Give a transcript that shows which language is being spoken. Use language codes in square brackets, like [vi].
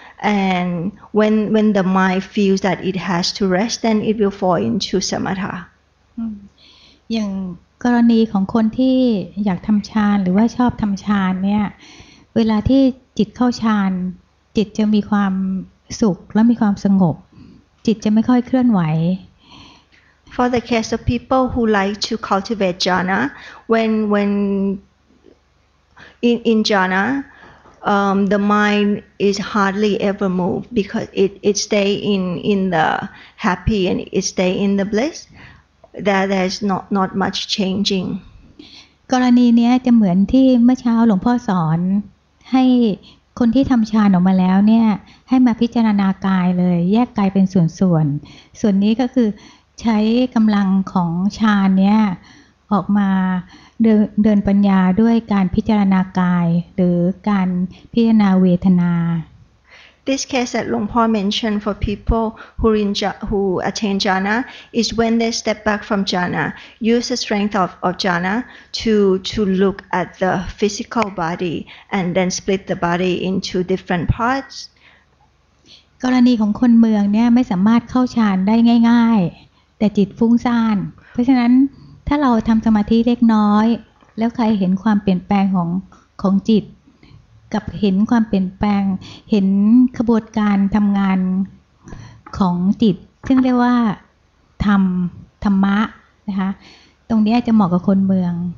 [en] And when the mind feels that it has to rest, then it will fall into samatha. [th] อย่างกรณีของคนที่อยากทำฌานหรือว่าชอบทำฌานเนี่ยเวลาที่จิตเข้าฌานจิตจะมีความสุขและมีความสงบจิตจะไม่ค่อยเคลื่อนไหว [en] For the case of people who like to cultivate jhana, when in jhana, the mind is hardly ever moved because it stay in the happy and it stay in the bliss. There's not much changing. [th] กรณีนี้จะเหมือนที่เมื่อเช้าหลวงพ่อสอนให้คนที่ทำฌานออกมาแล้วเนี่ยให้มาพิจารณากายเลยแยกกายเป็นส่วนนี้ก็คือใช้กำลังของฌานเนี่ยออกมาเดินปัญญาด้วยการพิจารณากายหรือการพิจารณาเวทนา [en] This case that Luang Por mentioned for people who attain jhana is when they step back from jhana, use the strength of jhana to look at the physical body and then split the body into different parts. [th] กรณีของคนเมืองเนี่ยไม่สามารถเข้าฌานได้ง่ายๆแต่จิตฟุ้งซ่านเพราะฉะนั้นถ้าเราทำสมาธิเล็กน้อยแล้วใครเห็นความเปลี่ยนแปลงของจิตกับเห็นความเปลี่ยนแปลงเห็นขบวนการทำงานของจิตซึ่งเรียกว่าธรรมะนะคะตรงนี้จะเหมาะกับคนเมือง